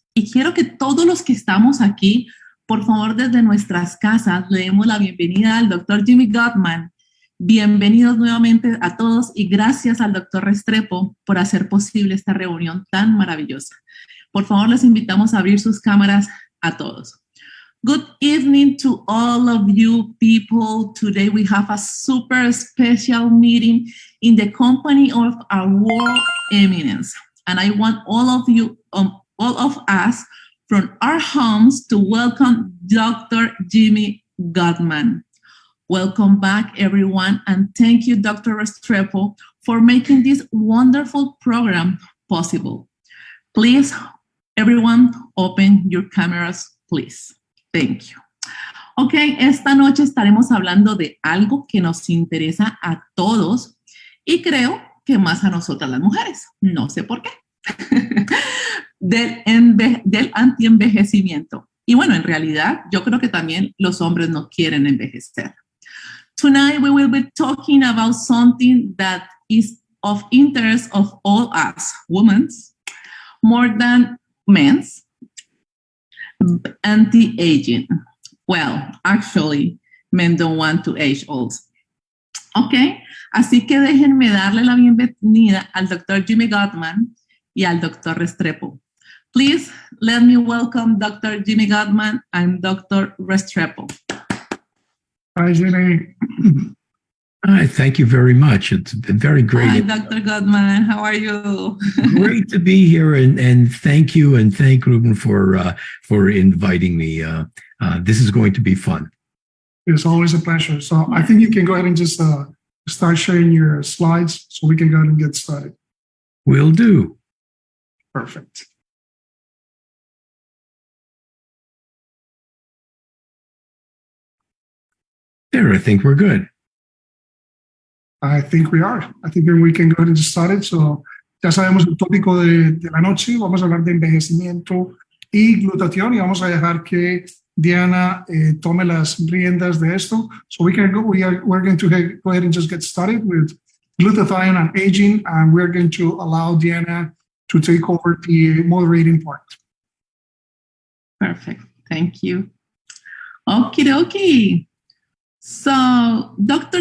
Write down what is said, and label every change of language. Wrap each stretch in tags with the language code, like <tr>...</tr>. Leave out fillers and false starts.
<es>Y quiero que todos los que estamos aquí, por favor, desde nuestras casas, le demos la bienvenida al doctor Jimmy Gutman. Bienvenidos nuevamente a todos y gracias al doctor Restrepo por hacer posible esta reunión tan maravillosa. Por favor, les invitamos a abrir sus cámaras a todos.</es> <en>Good evening to all of you people. Today we have a super special meeting in the company of our world eminence. And I want all of you, all of us from our homes to welcome Dr. Jimmy Gutman. Welcome back, everyone, and thank you, Dr. Restrepo, for making this wonderful program possible. Please, everyone, open your cameras, please. Thank you.</en> <es>Ok, esta noche estaremos hablando de algo que nos interesa a todos y creo que más a nosotras las mujeres. No sé por qué. del antienvejecimiento. Y bueno, en realidad, yo creo que también los hombres no quieren envejecer.</es> <en>Tonight, we will be talking about something that is of interest of all us, women, more than men's, anti-aging. Well, actually, men don't want to age old.</en> <es>Ok, así que déjenme darle la bienvenida al Dr.</es> <en>Jimmy Gutman</en> <es>y al</es> <en>Dr. Restrepo. Please, let me welcome Dr. Jimmy Gutman and Dr. Restrepo. Hi, Jenny. Hi, thank you very much. It's been very great. Hi, Dr. Gutman. How are you? Great to be here, and thank you, and thank Ruben for inviting me. This is going to be fun. It's always a pleasure. So I think you can go ahead and just start sharing your slides so we can go ahead and get started. Will do. Perfect. There, I think we're good. I think we are. I think we can go ahead and get started.</en> <es>So, ya sabemos el tópico de la noche. Vamos a hablar de envejecimiento y glutatión y vamos a dejar que Diana tome las riendas de esto.</es> <en>So we're going to go ahead and just get started with glutathione and aging, and we're going to allow Diana to take over the moderating part. Perfect. Thank you. Okie dokie. So, Dr.</en>